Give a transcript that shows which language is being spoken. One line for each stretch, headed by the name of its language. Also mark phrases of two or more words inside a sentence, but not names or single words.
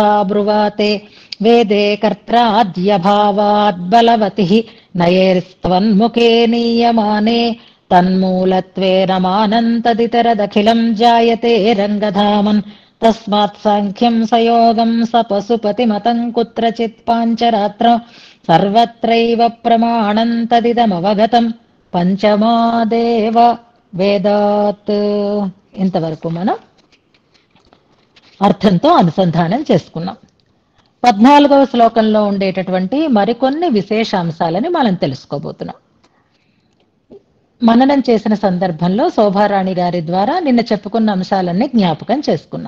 Sanskrit: ब्रुवाते वेदे कर्त्राद्यभावात् बलवतिः नयैस्त्वन्मुखे नीयमाने तन्मूलत्वेन मानन्तदितरदखिलं जायते रङ्गधामन् तस्मात् साङ्ख्यं सयोगं सपशुपतिमतं कुत्रचित् पाञ्चरात्र सर्वत्रैव प्रमाणं तदिदमवगतं पञ्चमादेव वेदात्.
Telugu: ఇంతవరకు మనం అర్థంతో అనుసంధానం చేసుకున్నాం. 14వ శ్లోకంలో ఉండేటటువంటి మరికొన్ని విశేషాంశాలని మనం తెలుసుకోబోతున్నాం. మననం చేసిన సందర్భంలో శోభారాణి గారి ద్వారా నిన్న చెప్పుకున్న అంశాలన్నీ జ్ఞాపకం చేసుకున్నాం.